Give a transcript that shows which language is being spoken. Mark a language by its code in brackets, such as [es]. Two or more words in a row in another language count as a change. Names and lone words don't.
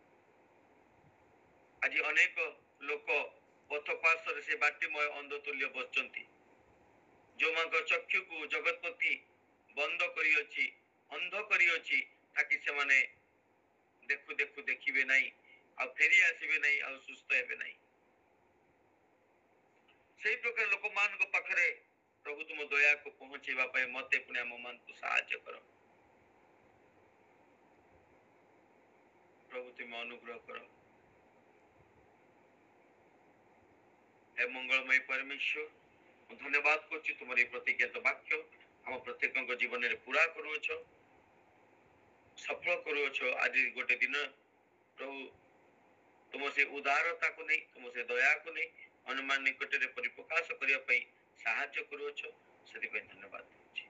[or] ଆଜି ଅନେକ ଲୋକ ପଥ ପାର୍ଶ୍ୱରେ ସେ ବାଟିମୟ ଅନ୍ଧ ତୁଲ୍ୟ ବସିଛନ୍ତି, ଯୋଉମାନଙ୍କ ଚକ୍ଷୁକୁ ଜଗତପତି ବନ୍ଦ କରିଅଛି, ଅନ୍ଧ କରିଅଛି, ତାକି ସେମାନେ ଦେଖୁ ଦେଖୁ ଦେଖିବେ ନାହିଁ, ଆଉ ଫେରି ଆସିବେ ନାହିଁ, ଆଉ ସୁସ୍ଥ ହେବେ ନାହିଁ। ସେଇ ପ୍ରକାର ଲୋକମାନଙ୍କ ପାଖରେ ପ୍ରଭୁ ତୁମ ଦୟାକୁ ପହଞ୍ଚେଇବା ପାଇଁ ମତେ ପୁଣି ଆମ ମାନଙ୍କୁ ସାହାଯ୍ୟ କର ପ୍ରଭୁ। ତୁମେ ଅନୁଗ୍ରହ କର। ହେ ମଙ୍ଗଳମୟ ପରମେଶ୍ୱର, ମୁଁ ଧନ୍ୟବାଦ କରୁଛି ତୁମର এই ପ୍ରତିଜ୍ଞାତ ବାକ୍ୟ ଆମ ପ୍ରତ୍ୟେକଙ୍କ ଜୀବନରେ ପୁରା କରୁଅଛ, ସଫଳ କରୁଅଛ। ଆଜି ଗୋଟେ ଦିନ ପ୍ରଭୁ ତୁମ ସେ ଉଦାରତାକୁ ନେଇ, ତୁମ ସେ ଦୟାକୁ ନେଇ ଅନୁମାନ ନିକଟରେ ପରିପ୍ରକାଶ କରିବା ପାଇଁ ସାହାଯ୍ୟ କରୁଅଛ, ସେଥିପାଇଁ ଧନ୍ୟବାଦ କରୁଛି।